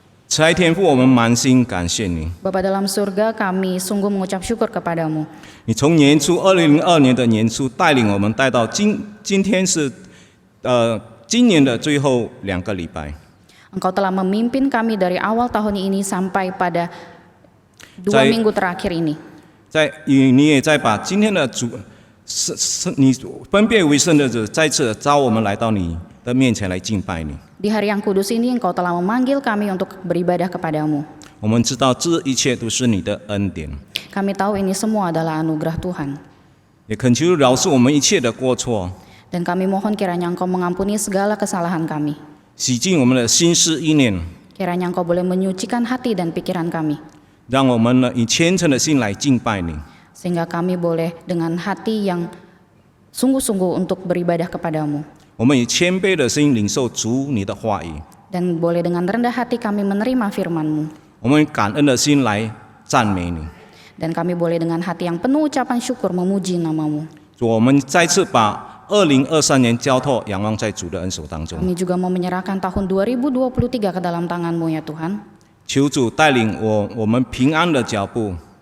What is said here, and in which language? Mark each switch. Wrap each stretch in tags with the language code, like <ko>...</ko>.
<zh>慈爱天父，我们满心感谢你。</zh> <id>Bapa dalam surga, kami sungguh mengucap syukur kepadamu.</id> <zh>你从年初2002年的年初带领我们带到今天是今年的最后2个礼拜。</zh> <id>Engkau telah memimpin kami dari awal tahun ini sampai pada 2 minggu terakhir ini.</id> <zh>你也在把今天的你分别为圣的日再次召我们来到你的面前来敬拜你。</zh> <id>Di hari yang kudus ini Engkau telah memanggil kami untuk beribadah kepadamu.</id> <zh>我们知道这一切都是你的恩典。</zh> <id>Kami tahu ini semua adalah anugerah Tuhan.</id> <zh>也恳求饶恕我们一切的过错，</zh> <id>Dan kami mohon kiranya Engkau mengampuni segala kesalahan kami.</id> <zh>洗净我们的心思意念，</zh> <id>Kiranya Engkau boleh menyucikan hati dan pikiran kami.</id> <zh>让我们呢以虔诚的心来敬拜你。</zh> <id>Sehingga kami boleh dengan hati yang sungguh-sungguh untuk beribadah kepadamu.</id> <zh>我们以谦卑的心领受主你的话语，</zh> <id>Dan boleh dengan rendah hati kami menerima firman-Mu.</id> <zh>我们以感恩的心来赞美你。</zh> <id>Dan kami boleh dengan hati yang penuh ucapan syukur memuji nama-Mu.</id> <zh>主，我们再次把2023年交托仰望在主的恩手当中，</zh> <id>Kami juga mau menyerahkan tahun 2023 ke dalam tangan-Mu ya Tuhan.</id> <zh>求主带领我们平安的脚步，</zh>